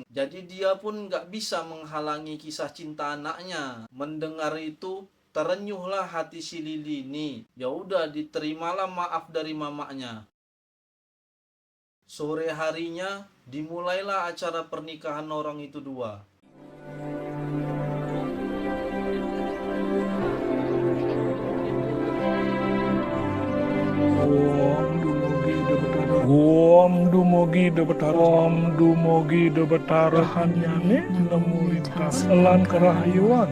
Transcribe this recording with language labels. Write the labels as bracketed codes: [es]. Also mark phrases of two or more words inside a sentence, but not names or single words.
[id] Jadi dia pun nggak bisa menghalangi kisah cinta anaknya. Mendengar itu, terenyuhlah hati si Lili ini. Ya udah, diterimalah maaf dari mamaknya. Sore harinya, dimulailah acara pernikahan orang itu dua. [ban] Om dumugi de betara hanyane nemu lintas elan kerahayuan.